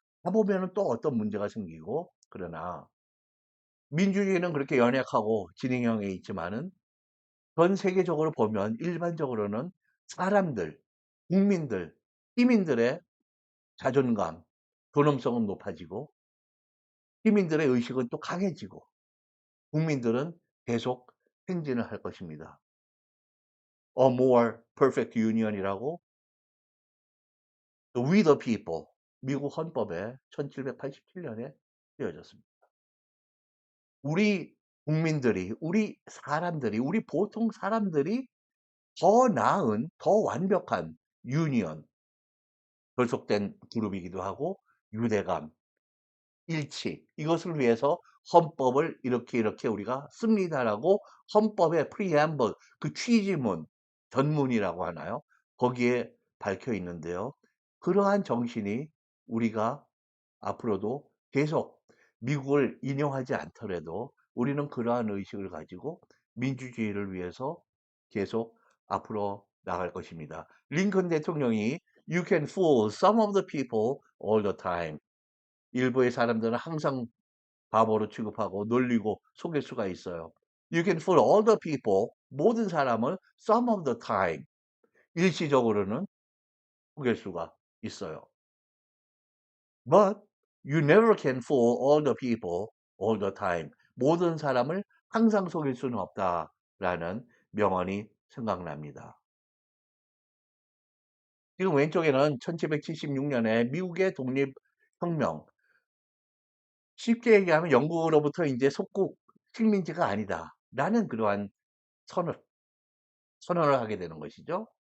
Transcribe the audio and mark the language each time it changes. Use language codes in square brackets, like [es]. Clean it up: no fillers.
[ko] 가 보면은 또 어떤 문제가 생기고 그러나 민주주의는 그렇게 연약하고 진행형에 있지만은 전 세계적으로 보면 일반적으로는 사람들, 국민들, 시민들의 자존감, 존엄성은 높아지고 시민들의 의식은 또 강해지고 국민들은 계속 행진을 할 것입니다. [en] A more perfect union이라고 We the People [ko] 미국 헌법에 1787년에 쓰여졌습니다. 우리 국민들이, 우리 사람들이, 우리 보통 사람들이 더 나은, 더 완벽한 유니언, 결속된 그룹이기도 하고 유대감, 일치 이것을 위해서 헌법을 이렇게 우리가 씁니다라고 헌법의 프리앰블 그 취지문, 전문이라고 하나요? 거기에 밝혀 있는데요. 그러한 정신이 우리가 앞으로도 계속 미국을 인용하지 않더라도 우리는 그러한 의식을 가지고 민주주의를 위해서 계속 앞으로 나갈 것입니다. [en] 링컨 대통령이 You can fool some of the people all the time. [ko] 일부의 사람들은 항상 바보로 취급하고 놀리고 속일 수가 있어요. [en] You can fool all the people. [ko] 모든 사람을 [en] some of the time. [ko] 일시적으로는 속일 수가 있어요. [en] But you never can fool all the people all the time. [ko] 모든 사람을 항상 속일 수는 없다라는 명언이 생각납니다. 지금 왼쪽에는 1776년에 미국의 독립혁명, 쉽게 얘기하면 영국으로부터 이제 속국 식민지가 아니다라는 그러한 선을 선언을 하게 되는 것이죠.